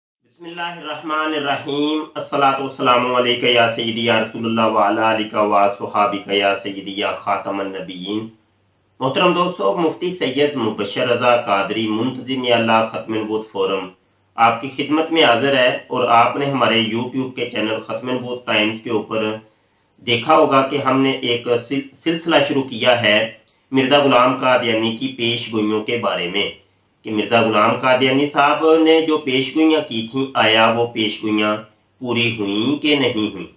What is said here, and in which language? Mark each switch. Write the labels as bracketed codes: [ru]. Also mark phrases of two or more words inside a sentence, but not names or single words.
[ar] بسم الله الرحمن الرحيم الصلاة والسلام عليك يا سيدي يا رسول الله وعلى آلك وصحبك يا سيدي يا خاتم النبيين. [hi] मोहतरम दोस्तों, मुफ्ती सैयद मुबशर रजा कादरी मुंतजिम अल्लाह खत्म नबूवत फोरम आपकी खिदमत में हाजिर है। और आपने हमारे यूट्यूब के चैनल खत्म नबूवत टाइम्स के ऊपर देखा होगा कि हमने एक सिलसिला शुरू किया है मिर्जा गुलाम कादियानी की पेश गोइयों के बारे में कि मिर्जा गुलाम कादियानी साहब ने जो पेशगोइयाँ की थी, आया वो पेशगोइयाँ पूरी हुई कि नहीं हुई।